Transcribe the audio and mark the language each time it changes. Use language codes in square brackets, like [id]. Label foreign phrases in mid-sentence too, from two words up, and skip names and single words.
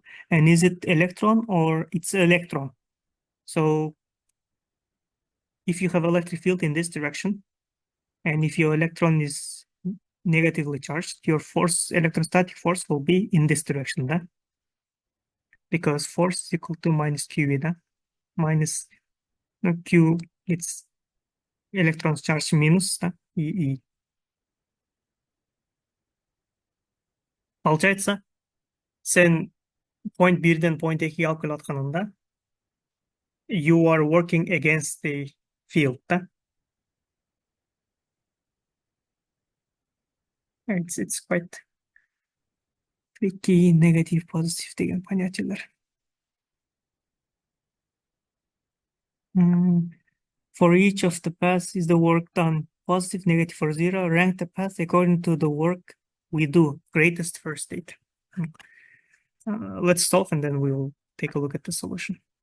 [en] And is it electron or it's electron? So if you have electric field in this direction, and if your electron is negatively charged, your force, electrostatic force will be in this direction, да? Because force is equal to minus QE, да? Minus Q, it's electrons charge minus, да? [kk] E. Получается, сен point 1-ден point 2-ге алып келе атканында, [en] you are working against the field, да? It's quite tricky, negative, positive [kk] деген понятиелер. [en] For each of the paths is the work done positive, negative, or zero. Rank the path according to the work we do. Greatest first state. Let's solve and then we'll take a look at the solution.